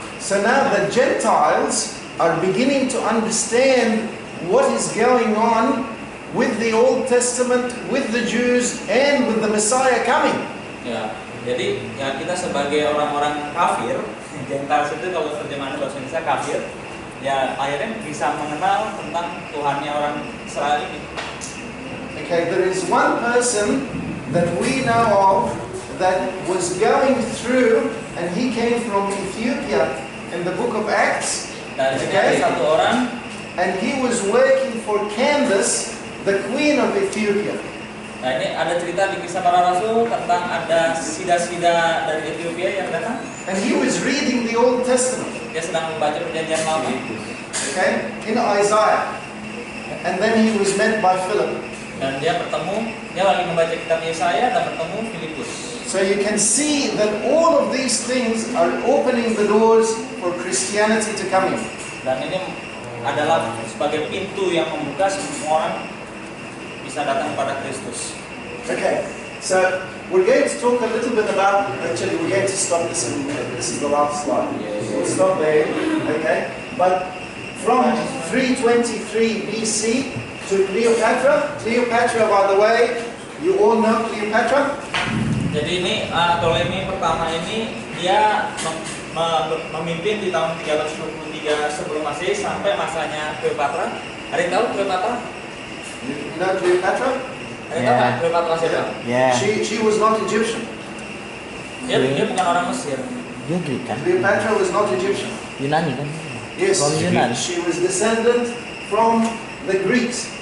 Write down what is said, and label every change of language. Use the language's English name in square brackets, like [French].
[English] So now the Gentiles are beginning to understand what is going on with the Old Testament, with the Jews, and with the Messiah coming. [Indonesian] Ya, jadi ya kita sebagai orang-orang kafir, Gentiles itu kalau terjemahan bahasa Indonesia kafir, ya akhirnya bisa mengenal tentang Tuhannya orang Israel ini. [English] Okay, there is one person that we know of that was going through, and he came from Ethiopia in the book of Acts. [Indonesian] Dan ada satu orang, [English] and he was working for Candace, the queen of Ethiopia. [Indonesian] Nah ini ada cerita di Kisah Para Rasul tentang ada sida-sida dari Ethiopia yang datang. [English] And he was reading the Old Testament. [Indonesian] Dia sedang membaca perjanjian lama. [English] Okay, in Isaiah. And then he was met by Philip. [Indonesian] Dan dia lagi membaca kitab Yesaya dan bertemu Filipus. [English] So you can see that all of these things are opening the doors for Christianity to come in. [Indonesian] Dan ini adalah sebagai pintu yang membuka semua orang bisa datang pada Kristus. [English] Okay, so we're going to talk a little bit about, actually we're going to stop this is the last slide. We'll stop there, okay? But from 323 BC to Cleopatra, by the way, You all know Cleopatra? [Indonesian] Jadi ini Ptolemy pertama ini dia memimpin di tahun 323 sebelum Masehi sampai masanya Cleopatra. Ada yang tahu Cleopatra? [English] You know Cleopatra? [Indonesian] Ada yang tahu nggak Cleopatra siapa? [English] Yeah. She was not Egyptian. [Indonesian] Dia bukan orang Mesir. Dia Greek kan? [English] Cleopatra was not Egyptian. [Indonesian] Yunani kan? [English] Yes, From Yunani. she was descendant from the Greeks.